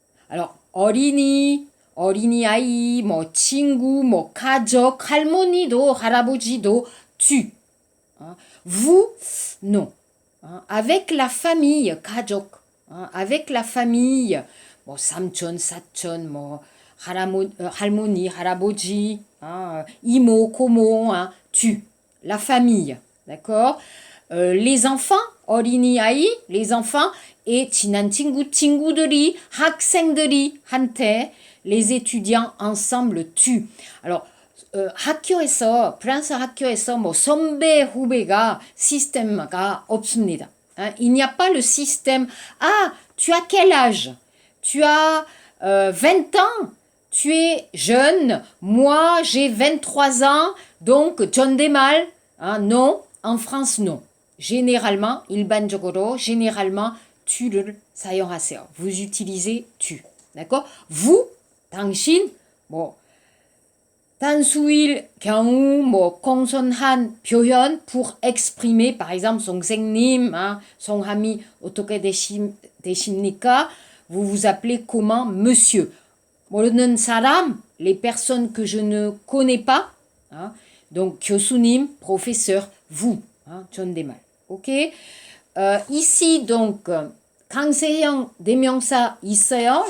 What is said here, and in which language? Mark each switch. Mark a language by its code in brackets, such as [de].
[ko] Alors, 어린이, 어린이아이, 뭐 친구, 뭐 가족, 할머니도, 할아버지도, tu. [fr] Hein. Vous, non. Hein. Avec la famille, 가족. Hein. Avec la famille, [ko] 뭐 삼촌, 사촌, 뭐 할머니, 할아버지, hein. 이모, 고모, hein. Tu. La famille. D'accord? [fr] Les enfants, 어린이아이, les enfants, et [ko] 친한 친구, 친구들이, 학생들이, 한테, [fr] les étudiants ensemble, tu. [ko] Alors, 학교에서, 프랑스 학교에서 뭐 선배, 후배가 시스템가 없습니다. [fr] Hein? Il n'y a pas le système, ah, tu as quel âge? Tu as 20 ans? Tu es jeune? Moi, j'ai 23 ans, donc 존댓말, hein? Non, en France, non. Généralement, [ko] 일반적으로, [fr] généralement, tu를 사용하세요. Vous utilisez tu. D'accord? Vous, [ko] 당신, 뭐, 단수일 경우 뭐 공손한 표현 [fr] pour exprimer par exemple [ko] 선생님, 성함이 어떻게 되십니까? [fr] Vous vous appelez comment? Monsieur. [ko] 모르는 사람, [fr] les personnes que je ne connais pas. Donc 교수님, professeur, vous. [ko] 존댓말. OK? [fr] Ici donc [ko] 강세형 대명사 있어요.